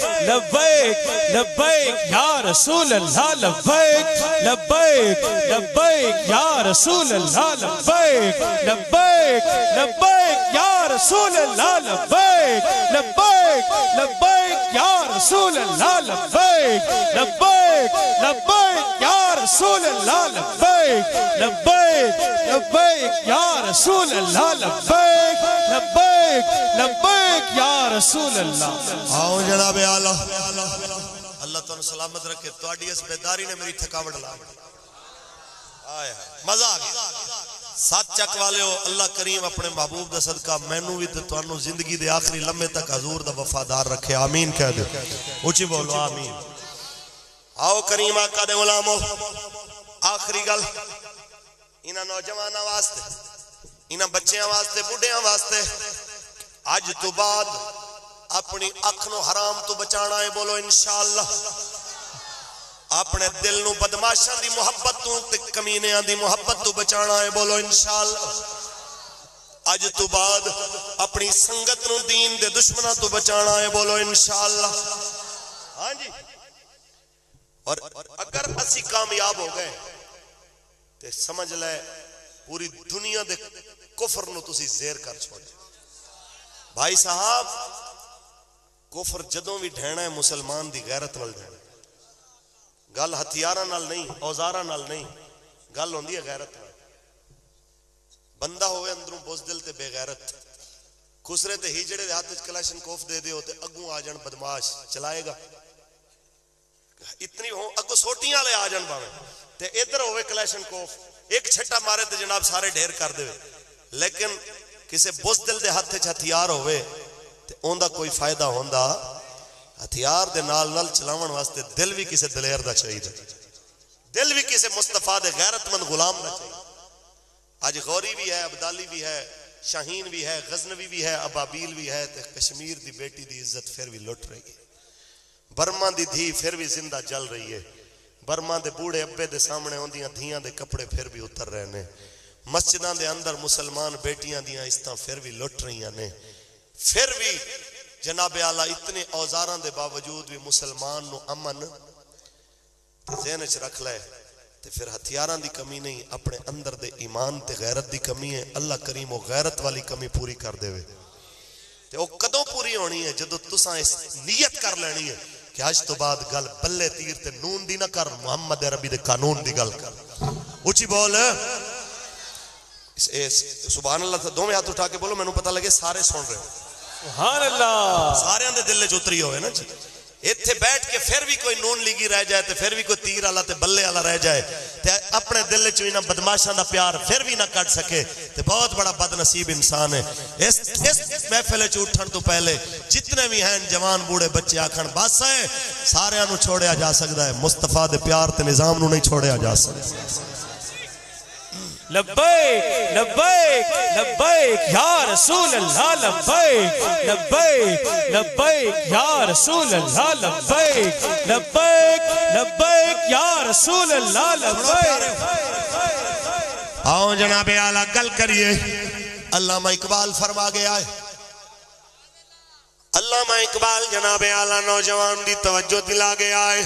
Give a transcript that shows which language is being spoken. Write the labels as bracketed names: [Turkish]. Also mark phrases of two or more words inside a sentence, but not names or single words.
[Arabic] لبیک لبیک یا رسول اللہ لبیک لبیک لبیک یا رسول اللہ لبیک لبیک لبیک یا رسول اللہ لبیک لبیک لبیک یا رسول اللہ لبیک لبیک لبیک یا رسول اللہ لبیک لبیک لبیک یا رسول اللہ لبیک لبیک لبیک یا رسول اللہ [Punjabi] آؤ جناب اعلیٰ اللہ تعالیٰ سلامت رکھے تواڈی اس بیداری نے میری تھکاوٹ لا آئے مزہ آ گیا ساتھ چک والے ہو اللہ کریم اپنے محبوب دا صدقہ مینوں بھی تے تانوں زندگی دے آخری لمحے تک حضور دا وفادار رکھے آمین کہہ دے اونچی بولو آمین آؤ کریم آقا دے غلامو آخری گل انہاں نوجواناں واسطے انہاں بچیاں واسطے بڈھیاں واسطے اج تو بعد اپنی اکھ نو حرام تو بچانا ہے بولو انشاءاللہ اپنے دل نو بدماشاں دی محبت تو تے کمینیاں دی محبت تو بچانا ہے بولو انشاءاللہ اج تو بعد اپنی سنگت نو دین دے دشمناں تو بچانا ہے بولو انشاءاللہ ہاں جی اور اگر اسی کامیاب ہو گئے تے سمجھ لے پوری دنیا دے کفر نو تسی زیر کر چھوڑے. بھائی صاحب کفر جدوں بھی ڈھینا ہے مسلمان دی غیرت وال ڈھینا. گل ہتھیاراں نال نہیں، اوزاراں نال نہیں، گل ہوندی ہے غیرت نال. بندہ ہوئے اندروں بزدل تے بے غیرت، خسرے تے ہیجڑے دے ہاتھ وچ کلاشن کوف دے دیو تے اگوں آ جان بدماش چلائے گا. اتنی ہو اگوں سوٹیاں والے آ جان باویں تے ادھر ہوئے کلاشن کوف، ایک چھٹا مارے تے جناب سارے ڈھیر کر دے. لیکن کسے بزدل دے ہاتھ وچ ہتھیار ہوئے تے اوندا کوئی فائدہ ہوندا. ہتھیار دے نال نال چلاون واسطے دل بھی کسے دلیر دا چاہیے، دل بھی کسے مصطفیٰ دے غیرت مند غلام دا چاہیے. آج غوری بھی ہے، ابدالی بھی ہے، شاہین بھی ہے، غزنوی بھی ہے، ابابیل بھی ہے تے کشمیر دی بیٹی دی عزت پھر بھی لٹ رہی ہے. برما دی دھی پھر بھی زندہ جل رہی ہے. برما دے بوڑھے ابے دے سامنے ہوندیاں دھیاں دے کپڑے پھر بھی اتر رہے نے. مسجداں دے اندر مسلمان بیٹیاں دیاں عزتاں پھر بھی لٹ رہی نے. پھر بھی جناب اعلیٰ اتنے اوزاراں دے باوجود بھی مسلمان نو امن ذہن وچ رکھ لے تے پھر ہتھیاراں دی کمی نہیں، اپنے اندر دے ایمان تے غیرت دی کمی ہے. اللہ کریم وہ غیرت والی کمی پوری کر دے وے. تے وہ کدوں پوری ہونی ہے؟ جدو تساں اس نیت کر لینی ہے کہ آج تو بعد گل بلے تیر تے نون دی نہ کر، محمد عربی دے قانون دی گل کر. اونچی بول [Arabic] سبحان اللہ. [Punjabi] دو میں ہاتھ اٹھا کے بولو، میں نے پتہ لگے سارے سن رہے ہو. [Arabic] سبحان اللہ. [Punjabi] سارے دے دل وچ اتری ہوئے نا جی. اتھے بیٹھ کے پھر بھی کوئی نون لیگی رہ جائے تے پھر بھی کوئی تیر والا تے بلے والا رہ جائے تے اپنے دل وچ انہاں بدماشاں دا پیار پھر بھی نہ کٹ سکے تے بہت بڑا بد نصیب انسان ہے. اس محفل وچ اٹھن تو پہلے جتنے بھی ہیں جوان بوڑھے بچے آکھن بس ہے سارے نو چھوڑیا جا سکدا ہے، مصطفیٰ دے پیار تے نظام نو نہیں چھوڑیا جا سکدا. [Arabic] لبیک لبیک لبیک یا رسول اللہ لبیک لبیک لبیک یا رسول اللہ لبیک لبیک لبیک یا رسول اللہ لبیک. [Punjabi] آؤ جناب اعلیٰ گل کریے. علامہ اقبال فرما گیا ہے، علامہ اقبال جناب اعلیٰ نوجوان دی توجہ دلا گیا ہے.